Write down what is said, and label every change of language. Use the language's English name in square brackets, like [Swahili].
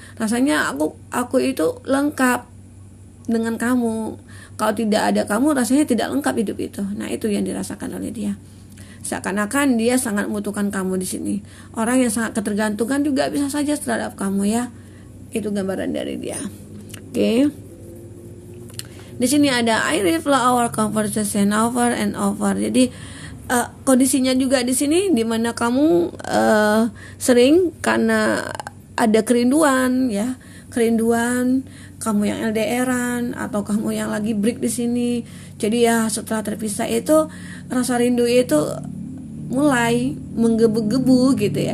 [Indonesian] Rasanya aku itu lengkap dengan kamu. Kalau tidak ada kamu rasanya tidak lengkap hidup itu. Nah, itu yang dirasakan oleh dia. Seakan-akan dia sangat membutuhkan kamu di sini. Orang yang sangat ketergantungan juga bisa saja terhadap kamu ya. Itu gambaran dari dia. Oke. Di sini ada [English] I replay our conversation over and over. [Indonesian] Jadi kondisinya juga di sini dimana kamu sering karena ada kerinduan ya, kerinduan kamu yang LDRan atau kamu yang lagi break di sini. Jadi ya setelah terpisah itu rasa rindu itu mulai menggebu-gebu gitu ya.